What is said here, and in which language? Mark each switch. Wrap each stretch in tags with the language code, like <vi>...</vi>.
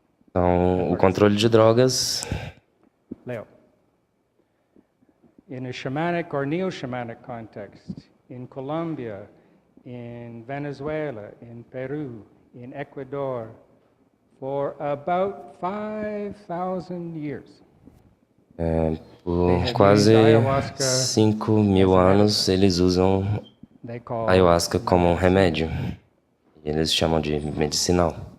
<pt>Então, o controle de drogas</pt> <en>in a shamanic or neo-shamanic context, in Colombia, in Venezuela, in Peru, in Ecuador, for about 5,000 years.</en> <pt>Por quase 5.000 anos, eles usam a ayahuasca como um remédio. Eles chamam de medicinal.</pt>